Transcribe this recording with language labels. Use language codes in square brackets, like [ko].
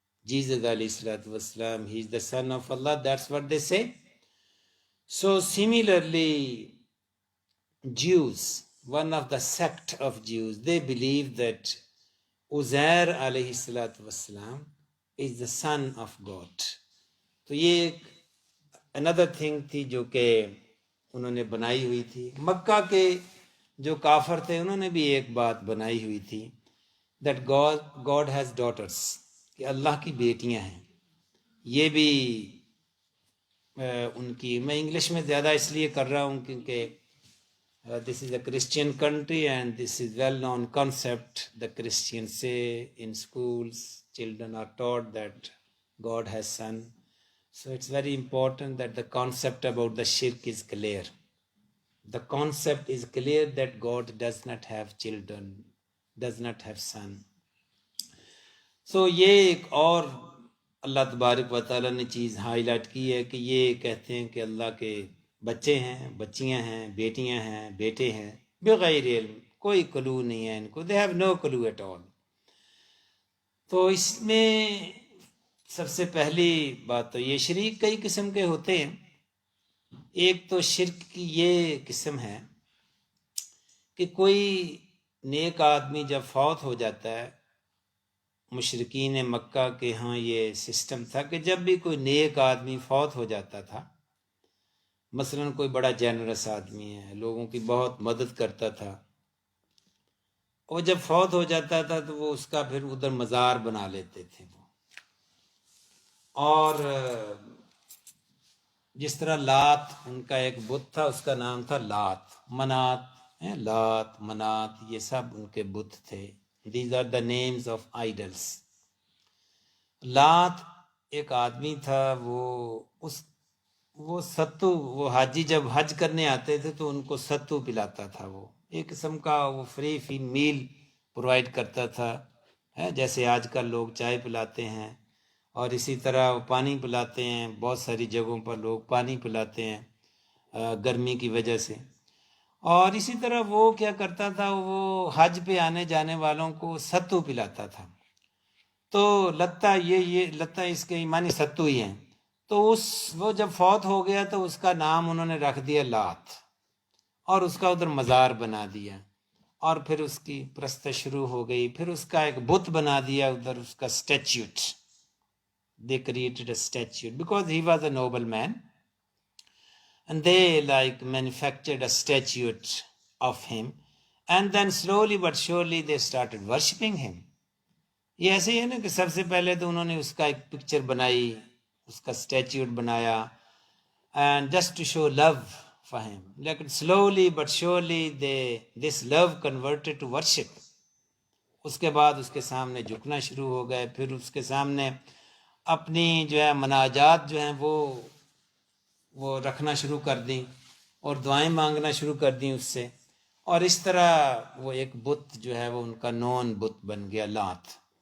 [en] Jesus alayhi salatu wasalam, he is the son of Allah, that's what they say. So similarly, Jews, one of the sect of Jews, they believe that Uzair alayhi salatu wasalam is the son of God. [ur] تو یہ ایک [en] another thing [ur] تھی جو کہ انہوں نے بنائی ہوئی تھی. مکہ کے جو کافر تھے انہوں نے بھی ایک بات بنائی ہوئی تھی [en] that God has daughters, [ur] کہ اللہ کی بیٹیاں ہیں. یہ بھی ان کی، میں انگلش میں زیادہ اس لیے کر رہا ہوں کیونکہ [en] This is a Christian country and this is well known concept. The Christian سے in schools children are taught that God has son. So it's very important that the concept about the shirk is clear. The concept is clear that God does not have children, does not have son. [ur] So یہ ایک اور اللہ تبارک و تعالیٰ نے چیز high light کی ہے کہ یہ کہتے ہیں کہ اللہ کے بچے ہیں، بچیاں ہیں، بیٹیاں ہیں، بیٹے ہیں، بغیر علم، کوئی کلو نہیں ہے ان کو. [en] They have no clue at all. [ur] تو اس میں سب سے پہلی بات تو یہ شریک کئی قسم کے ہوتے ہیں. ایک تو شرک کی یہ قسم ہے کہ کوئی نیک آدمی جب فوت ہو جاتا ہے، مشرکین مکہ کے ہاں یہ سسٹم تھا کہ جب بھی کوئی نیک آدمی فوت ہو جاتا تھا، مثلا کوئی بڑا جینرس آدمی ہے، لوگوں کی بہت مدد کرتا تھا، وہ جب فوت ہو جاتا تھا تو وہ اس کا پھر ادھر مزار بنا لیتے تھے وہ. اور جس طرح لات ان کا ایک بت تھا، اس کا نام تھا لات. منات، لات، منات، یہ سب ان کے بت تھے. [en] These are the names of idols. [ur] لات ایک آدمی تھا، وہ ستو، وہ حاجی جب حج کرنے آتے تھے تو ان کو ستو پلاتا تھا. وہ ایک قسم کا وہ فری میل پرووائڈ کرتا تھا، جیسے آج کل لوگ چائے پلاتے ہیں، اور اسی طرح وہ پانی پلاتے ہیں. بہت ساری جگہوں پر لوگ پانی پلاتے ہیں گرمی کی وجہ سے. اور اسی طرح وہ کیا کرتا تھا، وہ حج پہ آنے جانے والوں کو ستو پلاتا تھا. تو لتا یہ لتا اس کے ایمانی ستو ہی ہیں. تو وہ جب فوت ہو گیا تو اس کا نام انہوں نے رکھ دیا لات، اور اس کا ادھر مزار بنا دیا، اور پھر اس کی پرست شروع ہو گئی. پھر اس کا ایک بت بنا دیا ادھر، اس کا statute. [en] They created a statue because he was a noble man, and they like manufactured a statue of him, and then slowly but surely they started worshipping him. [ur] یہ ایسے ہی ہے نا کہ سب سے پہلے تو انہوں نے اس کا ایک پکچر بنائی، اس کا اسٹیچیوٹ بنایا، [en] and just to show love فہم. لیکن slowly but surely this love converted to worship. [ur] اس کے بعد اس کے سامنے جھکنا شروع ہو گئے، پھر اس کے سامنے اپنی جو ہے مناجات جو ہیں وہ رکھنا شروع کر دیں اور دعائیں مانگنا شروع کر دیں اس سے، اور اس طرح وہ ایک بت جو ہے وہ ان کا نون بت بن گیا، لات.